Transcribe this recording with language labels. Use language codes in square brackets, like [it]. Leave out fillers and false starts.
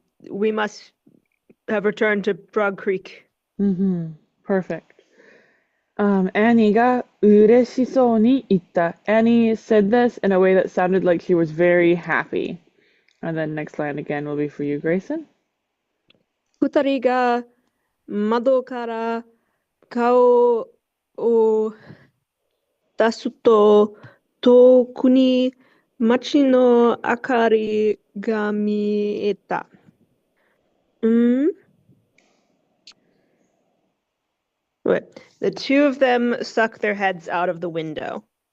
[en] We must have returned to Frog Creek. Perfect. [ja] Annie が嬉しそうに言った。 [en] Annie said this in a way that sounded like she was very happy. And then next line again will be for you, Grayson. [ja] 二人が窓から顔を出すと遠くに街の明かりが見えた。 [en] Wait, the two of them stuck their heads out of the window.